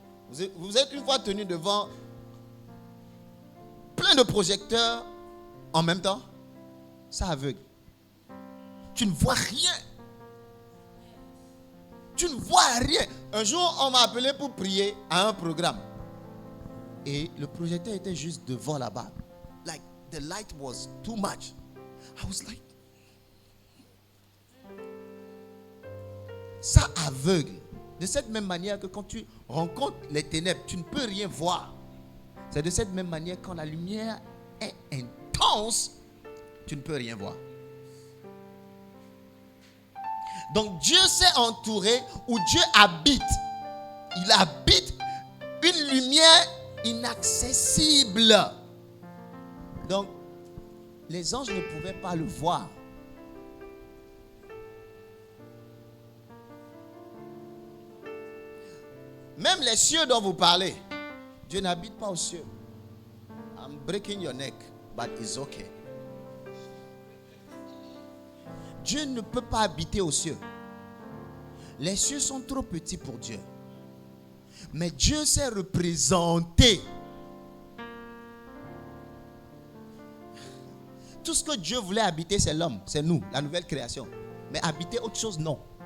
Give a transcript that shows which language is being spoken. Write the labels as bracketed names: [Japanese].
[French] Vous êtes une fois tenu devant plein de projecteurs en même temps, ça aveugle. Tu ne vois rien. Tu ne vois rien. Un jour, on m'a appelé pour prier à un programme. Et le projecteur était juste devant là-bas. [English] Like, the light was too much. I was like... [French] Ça aveugle. De cette même manière que quand tu rencontres les ténèbres, tu ne peux rien voir. C'est de cette même manière quand la lumière est intense, tu ne peux rien voir. Donc Dieu s'est entouré où Dieu habite. Il habite une lumière inaccessible. Donc les anges ne pouvaient pas le voir. Même les cieux dont vous parlez, Dieu n'habite pas aux cieux. [English] I'm breaking your neck, but it's okay. [French] Dieu ne peut pas habiter aux cieux. Les cieux sont trop petits pour Dieu. Mais Dieu s'est représenté. Tout ce que Dieu voulait habiter, c'est l'homme, c'est nous, la nouvelle création. Mais habiter autre chose, non.